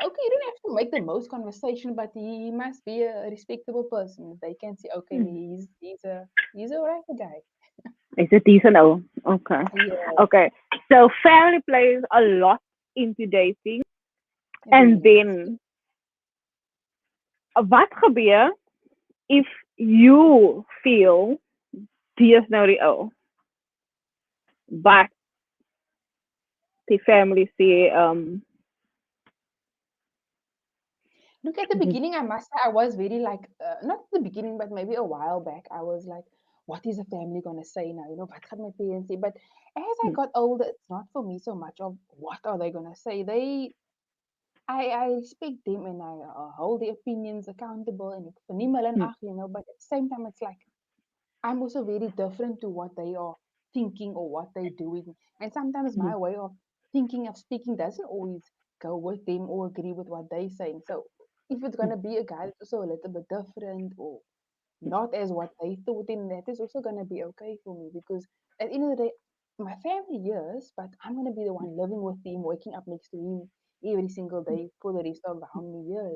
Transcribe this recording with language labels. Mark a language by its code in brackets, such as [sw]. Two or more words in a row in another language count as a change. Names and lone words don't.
[en] okay, you don't have to make the most conversation, but he must be a respectable person. They can say, okay, mm. he's a right guy. It's a decent O. Okay. Yeah, Okay. So family plays a lot into dating. very And much. [af] then wat gebeur [en] if you feel [af] die is nou die ou, [en] but the family say Look, at the beginning, I must say, I was very like, not at the beginning, but maybe a while back, I was like, what is the family going to say now? What can my parents say? But as I got older, it's not for me so much of what are they going to say. I respect them and I hold their opinions accountable and [af] ek verneem hulle in ag, [en] but at the same time, it's like, I'm also very different to what they are thinking or what they're doing. And sometimes my way of thinking, of speaking, doesn't always go with them or agree with what they're saying. So if it's going to be a guy that's also a little bit different or not as what they thought, then that is also going to be okay for me because at the end of the day, my family, yes, but I'm going to be the one living with him, waking up next to him every single day for the rest of how many years.